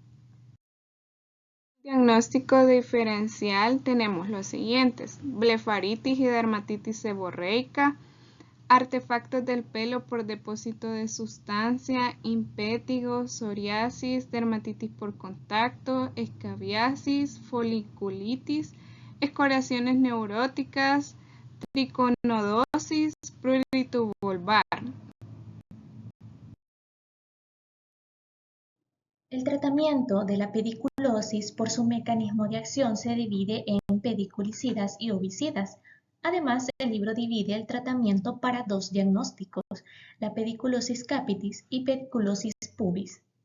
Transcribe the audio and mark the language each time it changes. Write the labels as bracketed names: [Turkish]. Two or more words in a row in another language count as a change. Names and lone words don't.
[Spanish] Diagnóstico diferencial tenemos los siguientes: blefaritis y dermatitis seborreica, artefactos del pelo por depósito de sustancia, impétigo, psoriasis, dermatitis por contacto, escabiasis, foliculitis, escoriaciones neuróticas, triconodosis, prurito vulvar. El tratamiento de la pediculosis por su mecanismo de acción se divide en pediculicidas y ovicidas. Además, el libro divide el tratamiento para dos diagnósticos, la pediculosis capitis y pediculosis pubis.